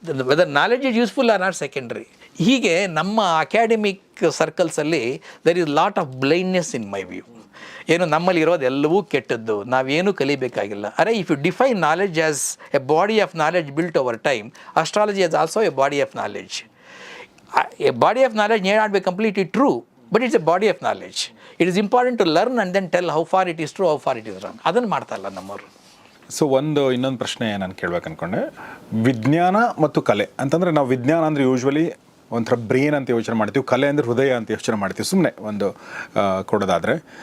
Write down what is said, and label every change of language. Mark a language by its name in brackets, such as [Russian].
[English] Whether knowledge is useful or not secondary. [Kannada] ಹೀಗೆ ನಮ್ಮ academic ಸರ್ಕಲ್ಸಲ್ಲಿ [English] There is lot of blindness in my view. [Kannada] ಏನು ನಮ್ಮಲ್ಲಿ ಇರೋದು ಎಲ್ಲವೂ ಕೆಟ್ಟದ್ದು, ನಾವೇನೂ ಕಲಿಬೇಕಾಗಿಲ್ಲ. [English] ಅರೆ, if you define knowledge as a body of knowledge built over time, astrology as also a body of knowledge. A body of knowledge may not be completely true, but it's a body of knowledge. It is important to learn and then tell how far it is true, how far it is wrong. [Kannada] ಅದನ್ನು ಮಾಡ್ತಾ ಇಲ್ಲ ನಮ್ಮವರು. So ಇನ್ನೊಂದು ಪ್ರಶ್ನೆ ನಾನು ಕೇಳ್ಬೇಕು ಅಂದ್ಕೊಂಡೆ. ವಿಜ್ಞಾನ ಮತ್ತು ಕಲೆ ಅಂತಂದರೆ, ನಾವು ವಿಜ್ಞಾನ ಅಂದರೆ ಯೂಶ್ವಲಿ ಒಂಥರ ಬ್ರೇನ್ ಅಂತ ಯೋಚನೆ ಮಾಡ್ತೀವಿ, ಕಲೆ ಅಂದರೆ ಹೃದಯ ಅಂತ ಯೋಚನೆ ಮಾಡ್ತೀವಿ, ಸುಮ್ಮನೆ ಒಂದು ಕೊಡೋದಾದರೆ.